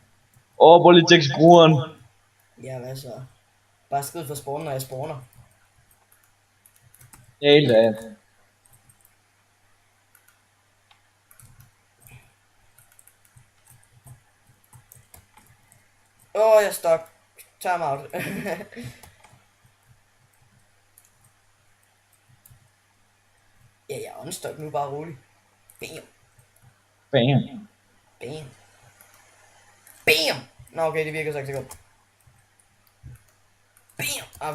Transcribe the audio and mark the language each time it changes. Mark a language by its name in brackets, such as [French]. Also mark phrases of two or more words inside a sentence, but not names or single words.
[Danish] Prøv lige at tjekke skrueren. Ja, hvad så? Bare skriv for spawnen, når jeg spawner. Ja, helt af. Jeg er stuck. [English] Time out. [Danish] Ja, jeg er unstuck nu, bare rolig. Bam. Nå, okay, det virker så ikke så godt. Bam.